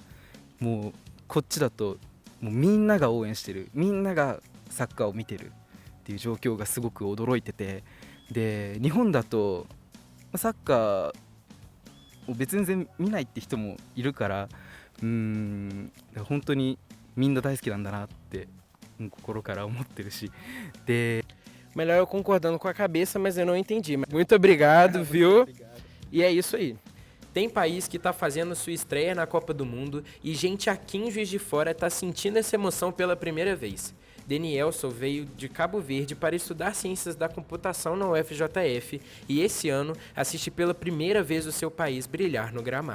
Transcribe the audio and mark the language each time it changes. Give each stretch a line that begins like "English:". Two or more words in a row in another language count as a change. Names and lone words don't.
Japanese: もうこっちだともうみんなが応援してる、みんながサッカーを見てるっていう状況がすごく驚いてて、で日本だとサッカーを別に全然見ないって人もいるから、本当にみんな大好きなんだなって心から思ってるし、で
Portuguese: Melhor eu concordando com a cabeça, mas eu não entendi. Muito obrigado, viu? E é isso aí. Tem país que está fazendo sua estreia na Copa do Mundo e gente aqui em Juiz de Fora está sentindo essa emoção pela primeira vez. Denielson veio de Cabo Verde para estudar ciências da computação na UFJF e esse ano assiste pela primeira vez o seu país brilhar no gramado.